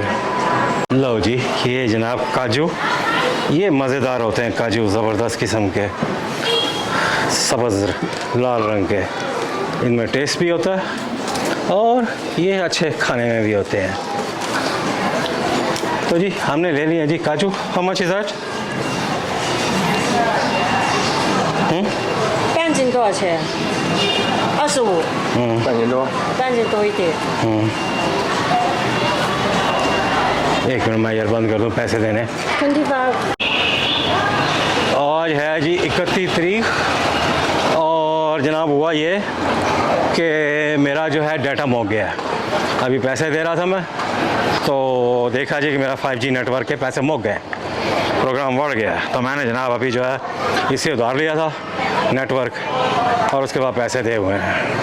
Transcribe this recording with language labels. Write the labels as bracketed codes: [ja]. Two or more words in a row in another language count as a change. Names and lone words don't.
[hi] लो जी, ये जनाब काजू, ये मज़ेदार होते हैं काजू, ज़बरदस्त किस्म के, सब्ज़ लाल रंग के, इनमें टेस्ट भी होता है और ये अच्छे खाने में भी होते हैं। तो जी हमने ले लिया जी काजू। [en] How much is that? [zh] 半斤多少钱？25，半斤多。半斤多一点。 [hi] एक मिनट मैं यार बंद कर दूँ पैसे देने। 25。 आज है जी 31 तारीख और जनाब हुआ ये कि मेरा जो है डाटा मुक गया है। अभी पैसे दे रहा था मैं तो देखा जी कि मेरा 5G नेटवर्क के पैसे मुक गए, प्रोग्राम बढ़ गया, तो मैंने जनाब अभी जो है इससे उधार लिया था नेटवर्क और उसके बाद पैसे दे हुए हैं।